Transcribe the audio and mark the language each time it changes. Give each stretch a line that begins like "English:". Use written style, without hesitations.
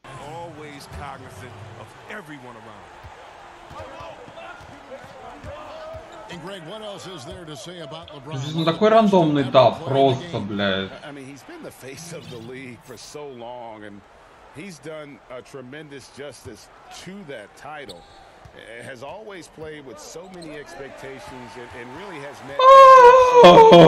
English: Always cognizant of everyone around. And Greg, what else is there to say about LeBron?
Russian: Ну такой рандомный даб, просто, блядь.
English: I mean, he's been the face of the league for so long, and he's done a tremendous justice to that title. Has always played with so many expectations and really has met.